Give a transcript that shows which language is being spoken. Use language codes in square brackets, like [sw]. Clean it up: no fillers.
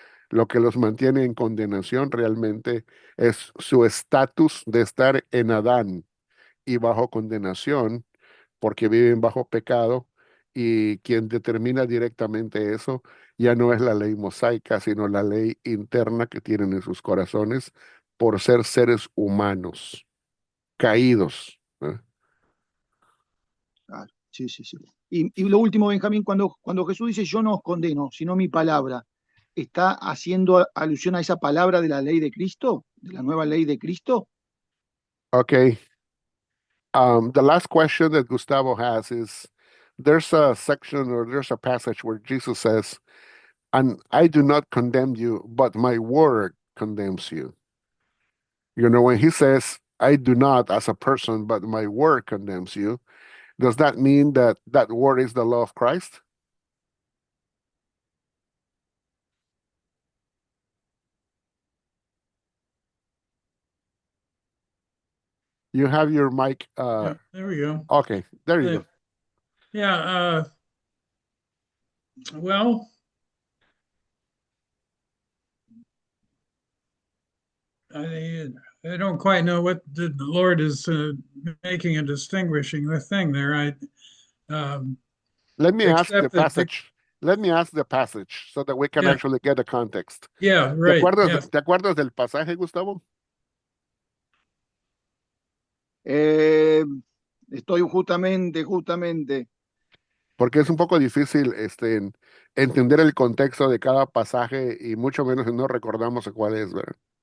[es] Lo que los mantiene en condenación realmente es su estatus de estar en Adán y bajo condenación, porque viven bajo pecado, y quien determina directamente eso ya no es la ley mosaica, sino la ley interna que tienen en sus corazones por ser seres humanos caídos. Claro. Sí, sí, sí. Y lo último, Benjamín, cuando Jesús dice yo no os condeno, sino mi palabra, ¿está haciendo alusión a esa palabra de la ley de Cristo, de la nueva ley de Cristo? [en] Okay. The last question that Gustavo has is, there's a section or there's a passage where Jesus says, and I do not condemn you, but my word condemns you. You know, when he says, I do not as a person, but my word condemns you, does that mean that that word is the law of Christ? You have your mic. Yeah, there we go. Okay, there you Uh, go. yeah, well, I, I don't quite know what the Lord is making a distinguishing the thing there. Um, Let me ask the except that passage. Let me ask the passage so that we can yeah, actually get the context. yeah, right, yes. [es] ¿Te acuerdas del pasaje, Gustavo? Eh, Estoy justamente. porque es un poco difícil entender el contexto de cada pasaje y mucho menos si no recordamos cuál es, ¿verdad?